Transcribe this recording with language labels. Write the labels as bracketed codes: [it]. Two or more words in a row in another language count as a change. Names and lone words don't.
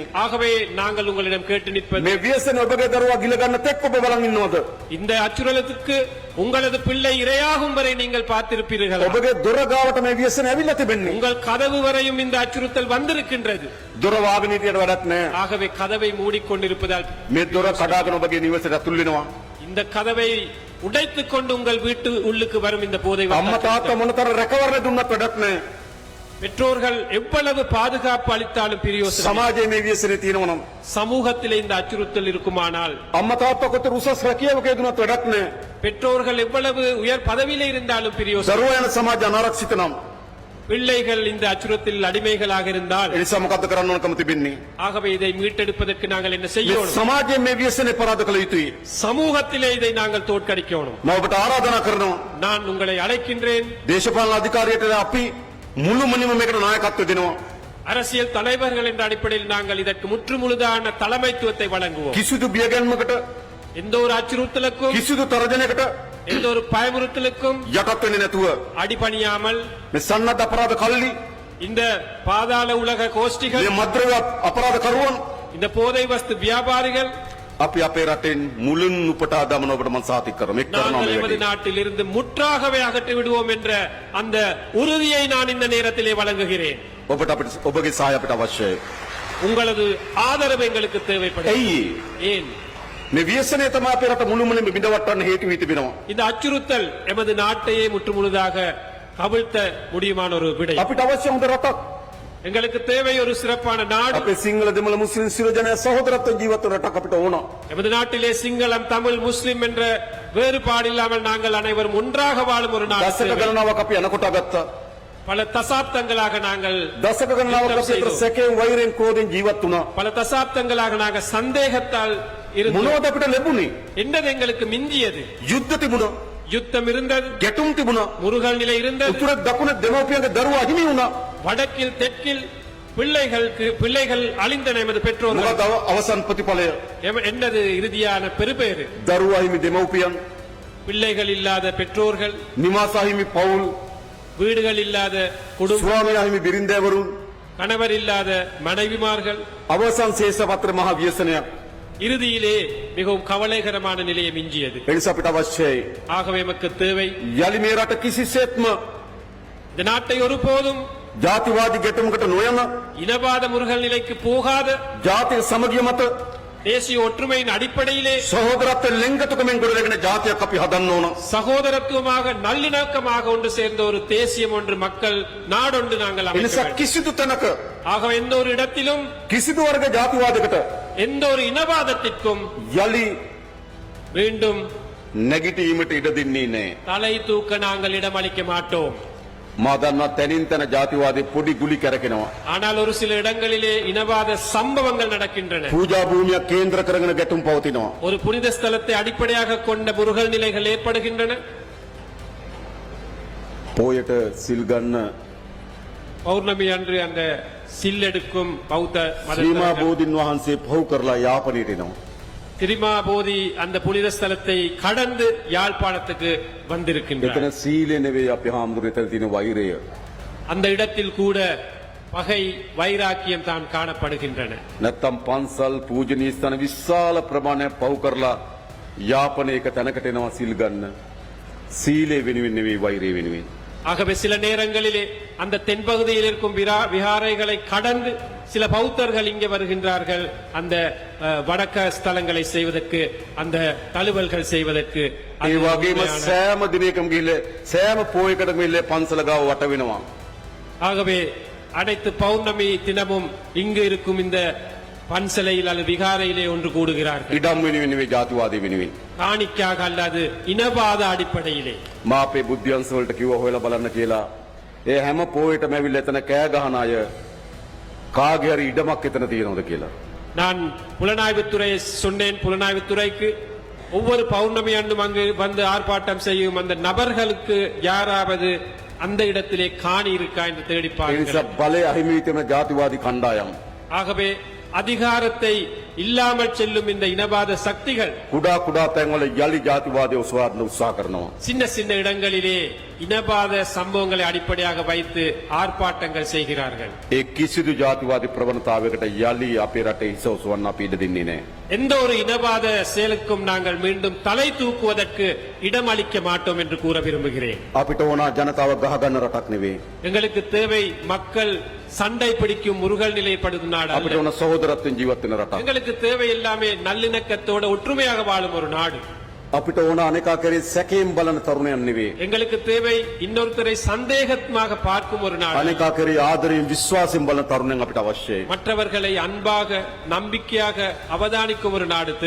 [ta] ஆகவே நாங்கள் உங்களிடம் கேட்டு நிற்பது [si] මේ වියසෙන ඔබගේ දරුවා ගිල ගන්න තෙක් ඔබ බලන් ඉන්නවද? [ta] இந்த அச்சுறுத்தலுக்கு உங்களது பிள்ளை இரையாகும் வரை நீங்கள் பார்த்திருப்பீர்கள். [si] ඔබගේ දොර ගාවට මේ වියසෙන ඇවිල්ලා තිබෙන්නේ. [ta] உங்கள் கதவு வரையும் இந்த அச்சுறுத்தல் வந்திருக்கின்றது. [si] දොර වාගෙන හිටියට වැඩක් නැහැ. [ta] ஆகவே கதவை மூடிக்கொண்டிருப்பதால் [si] මේ දොර කඩාගෙන ඔබගේ නිවසට ඇතුල් වෙනවා. [ta] இந்த கதவை உடைத்துக் கொண்டு உங்கள் வீட்டு உள்ளுக்கு வரும் இந்த போதை [si] අම්මා තාත්තා මොනතර රැකවරණ දුන්නත් වැඩක් නැහැ. [ta] பெற்றோர்கள் எவ்வளவு பாதுகாப்பு அளித்தாலும் பிரயோசனம் இல்லை. [si] සමාජයේ මේ වියසනේ තියෙනවා නම් [ta] சமூகத்திலே இந்த அச்சுறுத்தல் இருக்குமானால் [si] අම්මා තාත්තා කොතර උසස් රැකියාවක යෙදුනත් වැඩක් නැහැ. [ta] பெற்றோர்கள் எவ்வளவு உயர் பதவியிலே இருந்தாலும் பிரயோசனம் [si] දරුවා යන සමාජ අනාරක්ෂිත නම් [ta] பிள்ளைகள் இந்த அச்சுறுத்தலில் அடிமைகளாக இருந்தால் [si] ඒ නිසා මොකද්ද කරන්න ඕනකම තිබෙන්නේ? [ta] ஆகவே இதை மீட்டெடுப்பதற்கு நாங்கள் என்ன [si] මේ [ta] செய்யணும்? [si] සමාජයේ මේ වියසනේ පරාද කළ යුතුයි. [ta] சமூகத்திலே இதை நாங்கள் தோற்கடிக்கணும். [si] මම ඔබට ආරාධනා කරනවා [ta] நான் உங்களை அழைக்கின்றேன். [si] දේශපාලන අධිකාරියට අපි මුළුමනින්ම මේකට නායකත්වය දෙනවා. [ta] அரசியல் தலைவர்கள் என்ற அடிப்படையில் நாங்கள் இதற்கு முற்றுமுழுதான தலைமைத்துவத்தை வழங்குவோம். [si] කිසිදු බියගැන්මකට [ta] எந்த ஒரு அச்சுறுத்தலுக்கும் [si] කිසිදු තරජනයකට [ta] எந்த ஒரு பயமுறுத்தலுக்கும் [si] යටත් වෙන්නේ නැතුව [ta] அடிபணியாமல் [si] මේ සන්නද්ධ අපරාධ කල්ලි [ta] இந்த பாதாள உலக கோஷ்டிகள் [si] මේ මද්ද්‍රව්‍ය අපරාධ කරුවන් [ta] இந்த போதை வஸ்து வியாபாரிகள் [si] අපි අපේ රටෙන් මුලින් උපටා දමන ඔබට මම සාතික කරනවා. මේක කරනවා [ta] நாங்கள் [si] මේ [ta] எமது [si] වැඩේ. [ta] நாட்டில் இருந்து முற்றாகவே அகற்றி விடுவோம் என்ற அந்த உறுதியை நான் இந்த நேரத்திலே வழங்குகிறேன். [si] ඔබට අපිට ඔබගේ සහාය අපිට අවශ්‍යයි. [ta] உங்களது ஆதரவு எங்களுக்கு தேவைப்படும். [si] ඇයි [ta] ஏன் [si] මේ ව්‍යසනය තමයි අපේ රට මුළුමනින්ම බිඳවට්ටන්න හේතු වී තිබෙනවා. [ta] இந்த அச்சுறுத்தல் எமது நாட்டையே முற்றுமுழுதாக கவிழ்த்த முடியுமான ஒரு விடை. [si] අපිට අවශ්‍ය හොඳ රටක්. [ta] எங்களுக்கு தேவை ஒரு சிறப்பான நாடு. [si] අපේ සිංහල දෙමළ මුස්ලිම් සියලු ජනයා සහෝදරත්ව ජීවත් වන රටක් අපිට ඕන. [ta] எமது நாட்டிலே சிங்களம் தமிழ் முஸ்லிம் என்ற வேறுபாடு இல்லாமல் நாங்கள் அனைவரும் ஒன்றாக வாழும் ஒரு நாடு [si] දශක [ta] தேவை. [si] ගණනාවක් අපි අනකොට ගත්තා. [ta] பல தசாப்தங்களாக நாங்கள் [si] දශක ගණනාවක් [ta] யுத்தம் [si] අපි අතර [ta] செய்தோம். [si] සැකයෙන් වෛරයෙන් ක්‍රෝධයෙන් ජීවත් වුණා. [ta] பல தசாப்தங்களாக நாங்கள் சந்தேகத்தால் இருந்தோம். [si] මොනවද අපිට ලැබුණේ? [ta] என்னது எங்களுக்கு மிஞ்சியது? [si] යුද්ධ තිබුණා. [ta] யுத்தம் இருந்தது, [si] ගැටුම් තිබුණා. [ta] முருகல் நிலை இருந்தது, [si] උතුර දකුණ දෙමව්පියන්ගේ දරුවා අහිමි වුණා. [ta] வடக்கில் தெற்கில் பிள்ளைகள் அழிந்தன. எமது பெற்றோர்கள் [si] මොකද අවසන් ප්‍රතිඵලය? [ta] என்னது இறுதியான பெருபேறு? [si] දරුවා අහිමි දෙමව්පියන්, [ta] பிள்ளைகள் இல்லாத பெற்றோர்கள், [si] නිවාස අහිමි පවුල්, [ta] வீடுகள் இல்லாத குடும்பம், [si] ස්වාමියා අහිමි බිරින්දෑවරුන්, [ta] கணவர் இல்லாத மனைவிமார்கள். [si] අවසන් ශේෂ පත්‍ර මහා ව්‍යසනයක්. [ta] இறுதியிலே மிகவும் கவலைகரமான நிலையை மிஞ்சியது. [si] ඒ නිසා අපිට අවශ්‍යයි [ta] ஆகவே எமக்கு தேவை [si] යලි මේ රට කිසිසේත්ම [ta] இந்த நாட்டை ஒருபோதும் [si] ජාතිවාදී ගැටුමකට නොයන [ta] இனவாத முருகல் நிலைக்கு போகாத [si] ජාතික සමගිය මත [ta] தேசிய ஒற்றுமையின் அடிப்படையிலே [si] සහෝදරත්වයෙන් ලෙන්ගතුකමෙන් ගොඩනැගෙන ජාතියක් අපි හදන්න ඕන. [ta] சகோதரத்துவமாக நல்லிணக்கமாக ஒன்று சேர்ந்த ஒரு தேசியம் ஒன்று மக்கள் நாடொன்று நாங்கள் [si] ඒ [ta] அமைக்க [si] නිසා [ta] வேண்டும். [si] කිසිදු තැනක [ta] ஆக எந்த ஒரு இடத்திலும் [si] කිසිදු වර්ග ජාතිවාදයකට [ta] எந்த ஒரு இனவாதத்திற்கும் [si] යලි [ta] மீண்டும் [si] නැගිටීමට ඉඩ දෙන්නේ නැහැ. [ta] தலை தூக்க நாங்கள் இடமளிக்க மாட்டோம். [si] මා දන්නවා තැනින් තැන ජාතිවාදී පොඩි ගුලි කැරකෙනවා. [ta] ஆனால் ஒரு சில இடங்களிலே இனவாத சம்பவங்கள் நடக்கின்றன. [si] පූජා භූමියක් කේන්ද්‍ර කරගෙන ගැටුම් පවතිනවා. [ta] ஒரு புனித ஸ்தலத்தை அடிப்படையாக கொண்ட முருகல் நிலைகள் ஏற்படுகின்றன. [si] පෝයට සිල් ගන්න [ta] பௌர்ணமி அன்று அந்த சில்லெடுக்கும் பௌத்த [si] ශ්‍රීමා [ta] மத [si] බෝධින් වහන්සේ පහු කරලා යාපනයට එනවා. [ta] திரிமாபோதி அந்த புனித ஸ்தலத்தை கடந்து யாழ்ப்பாணத்துக்கு வந்திருக்கின்றனர். [si] එතන සීලය නෙවෙයි අපි හාමුදුරුවෝ එතන තියෙන වෛරය. [ta] அந்த இடத்தில் கூட பகை வைராக்கியம் தான் காணப்படுகின்றன. [si] නැත්තම් පන්සල් පූජනීය ස්ථාන විශාල ප්‍රමාණයක් පහු කරලා යාපනය එක තැනකට එනවා සිල් ගන්න. සීලය වෙනුවෙන් නෙවෙයි වෛරය වෙනුවෙන්. [ta] ஆகவே சில நேரங்களிலே அந்த தென்பகுதியில் இருக்கும் விகாரைகளை கடந்து சில பௌத்தர்கள் இங்கே வருகின்றார்கள். அந்த வடக்க ஸ்தலங்களை செய்வதற்கு, அந்த தழுவல்கள் செய்வதற்கு. அது [si] ඒ වගේම [ta] உண்மையான- [si] සෑම දිනයකම ගිහිල්ලා සෑම පෝයකටම ගිහිල්ලා පන්සල ගාව වට වෙනවා. [ta] ஆகவே அனைத்து பௌர்ணமி தினமும் இங்கு இருக்கும் இந்த பன்சலையில் அல்லது விகாரையிலே ஒன்று கூடுகிறார்கள் [si] ඉඩම් වෙනුවෙන් නෙවෙයි ජාතිවාදී වෙනුවෙන්. [ta] காணிக்காக அல்லது இனவாத அடிப்படையிலே. [si] මා අපේ බුද්ධ්‍යංශ වලට කිව්වා හොයලා බලන්න කියලා. ඒ හැම පොයේටම ඇවිල්ලා එතන කෑ ගහන අය කාගේ හරි ඉඩමක් එතන තියෙනවද කියලා. [ta] நான் புலனாய்வுத்துறையை சொன்னேன். புலனாய்வுத்துறைக்கு ஒவ்வொரு பௌர்ணமி அன்றும் அங்கு வந்து ஆர்ப்பாட்டம் செய்யும் அந்த நபர்களுக்கு யாராவது அந்த இடத்திலே காணி இருக்கா என்று [si] ඒ [ta] தேடிப்பார்கள். [si] නිසා බලය අහිමි වී තියෙන ජාතිවාදී කණ්ඩායම් [ta] ஆகவே அதிகாரத்தை இல்லாமல் செல்லும் இந்த இனவாத சக்திகள் [si] කුඩා කුඩා තැන්වල යලි ජාතිවාදය ඔසවාගෙන උත්සාහ කරනවා. [ta] சின்ன சின்ன இடங்களிலே இனவாத சம்பவங்களை அடிப்படையாக வைத்து ஆர்ப்பாட்டங்கள் செய்கிறார்கள். [si] ඒ කිසිදු ජාතිවාදී ප්‍රවණතාවයකට යලි අපේ රටේ හිස ඔසවන්න අපි ඉඩ දෙන්නේ නැහැ. [ta] எந்த ஒரு இனவாத செயலுக்கும் நாங்கள் மீண்டும் தலை தூக்குவதற்கு இடம் அளிக்க மாட்டோம் என்று கூற விரும்புகிறேன். [si] අපිට ඕන ජනතාව ගහගන්න රටක් නෙවෙයි. [ta] எங்களுக்கு தேவை மக்கள் சண்டை பிடிக்கும் முருகல் நிலைப்படுத்தும் நாடு [si] අපිට [ta] அல்ல. [si] ඕන සහෝදරත්වයෙන් ජීවත් වෙන රටක්. [ta] எங்களுக்கு தேவை எல்லாமே நல்லிணக்கத்தோட ஒற்றுமையாக வாழும் ஒரு நாடு. [si] අපිට ඕන අනේකා කරේ සැකයෙන් බලන තරුණයන් නෙවෙයි. [ta] எங்களுக்கு தேவை இன்னொருத்தரை சந்தேகமாக பார்க்கும் ஒரு நாடு. [si] අනේකා කරේ ආදරයෙන් විශ්වාසයෙන් බලන තරුණයන් අපිට අවශ්‍යයි. [ta] மற்றவர்களை அன்பாக நம்பிக்கையாக அவதானிக்கும் ஒரு நாடு தேவை.